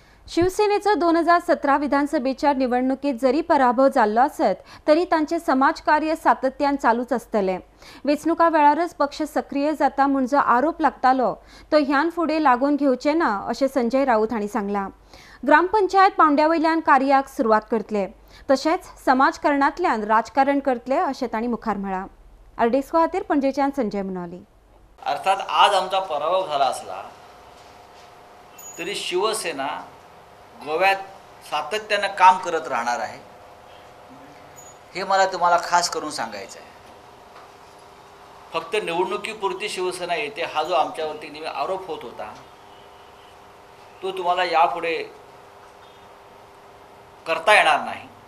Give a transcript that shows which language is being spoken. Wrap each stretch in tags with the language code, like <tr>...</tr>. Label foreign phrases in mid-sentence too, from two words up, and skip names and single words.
<kok>शिवसेनेचं 2017 विधानसभेच्या निवडणुकीत जरी पराभव झालो असत तरी तांचे समाजकार्य सातत्यान चालूच असतले। वेचणुका वेळारच पक्ष सक्रिय जाता म्हूण जो आरोप लागतालो तो ह्यान फुडें लागून घेवचे ना अशें संजय राऊत हांणी सांगलां। ग्रामपंचायत पावंड्यावयल्यान कार्याक सुरवात करतले तशेंच समाजकारणांतल्यान राजकारण करतले अशें तांणी मुखार म्हळां। अर्डेस्को खातीर पणजेच्यान संजय मुनावली।</kok> <mr>अर्थात आज आमचा पराभव झाला असला तरी शिवसेना गोव्यात सातत्याने काम करत राहणार आहे हे मला तुम्हाला खास करून सांगायचं आहे। फक्त निवडणुकीपुरती शिवसेना येते हा जो आमच्यावरती नेहमी आरोप होत होता तो तुम्हाला यापुढे करता येणार नाही।</mr>